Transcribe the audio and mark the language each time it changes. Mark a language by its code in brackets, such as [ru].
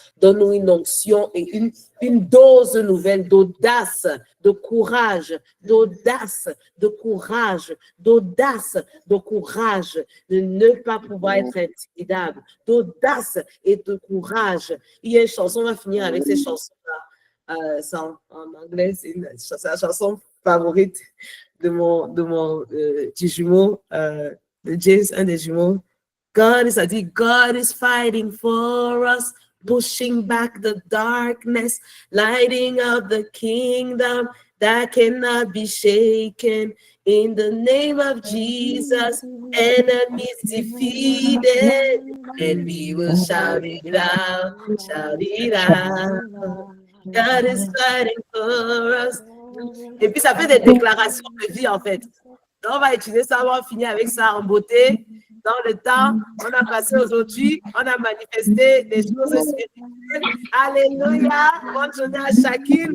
[fr] Donne-nous une onction et une dose nouvelle d'audace, de courage, d'audace, de courage, d'audace, de courage, de ne pas pouvoir être intimidable, d'audace et de courage. Il y a une chanson, on va finir avec cette chanson-là. C'est en anglais, c'est la chanson favorite de mon petit jumeau, de James, un des jumeaux. [en] God is fighting for us, pushing back the darkness, lighting up the kingdom that cannot be shaken. In the name of Jesus, enemies defeated, and we will shout it out, shout it out. God is fighting for us. [fr] Et puis ça fait des déclarations de vie en fait. Donc, on va utiliser ça, on va finir avec ça en beauté. Dans le temps, on a passé aujourd'hui, on a manifesté des choses spirituelles. Alléluia. Bonne journée à chacune.